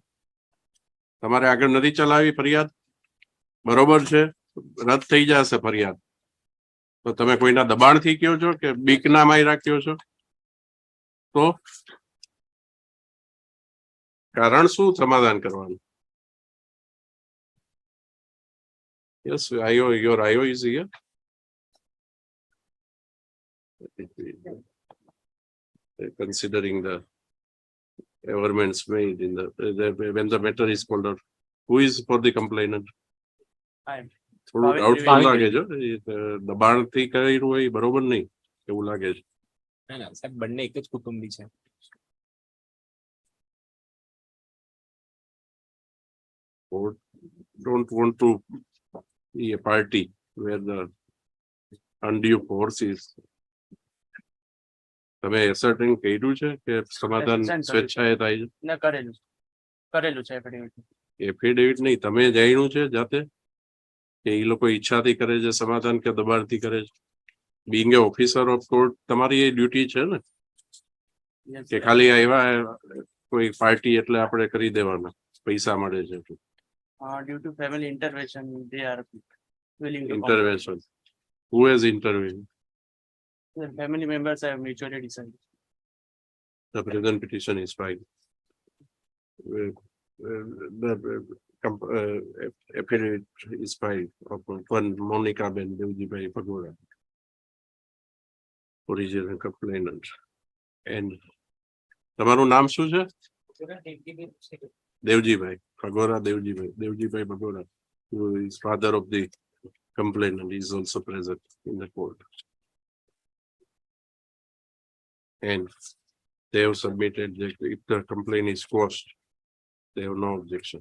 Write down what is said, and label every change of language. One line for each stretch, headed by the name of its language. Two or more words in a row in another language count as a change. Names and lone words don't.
Gujarati: તમારે આગળ નથી ચલાવી ફરિયાદ? બરોબર છે, રદ થઈ જશે ફરિયાદ. તો તમે કોઈના દબાણથી કહો છો કે બીકના માર્યા રાખ્યો છો? તો કારણ શું સમાધાન કરવાનું?
English: યસ, your IO is here. Considering the averments made in when the matter is called out, who is for the complainant?
Gujarati: થોડું ડાઉટફુલ લાગે છે દબાણથી કર્યું હોય બરોબર નહીં એવું લાગે છે. સાહેબ બંને એક જ કુટુંબી છે.
English: Don't want to be a party where the undue force is.
Gujarati: તમે એસર્ટિંગ કર્યું છે કે સમાધાન સ્વેચ્છાએ થાય છે? ના કરેલું છે એફિડેવિટ નહીં, તમે જાણ્યું છે જાતે કે એ લોકો ઈચ્છાથી કરે છે સમાધાન કે દબાણથી કરે છે?
English: being a officer of court
Gujarati: તમારી એ ડ્યુટી છે ને કે ખાલી આવ્યા કોઈ પાર્ટી એટલે આપણે કરી દેવાના પૈસા મળે છે?
English: due to family intervention they are willing to Intervention. Who has intervened? their family members have mutually decided. The present petition is filed. The affidavit is filed of one Monica Ben Devjibai Pagoda, original complainant. And
Gujarati: તમારું નામ શું છે? દેવજીભાઈ Pagoda.
English: Devjibai Pagoda, who is father of the complainant, is also present in the court. And they have submitted that if the complaint is quashed, they have no objection.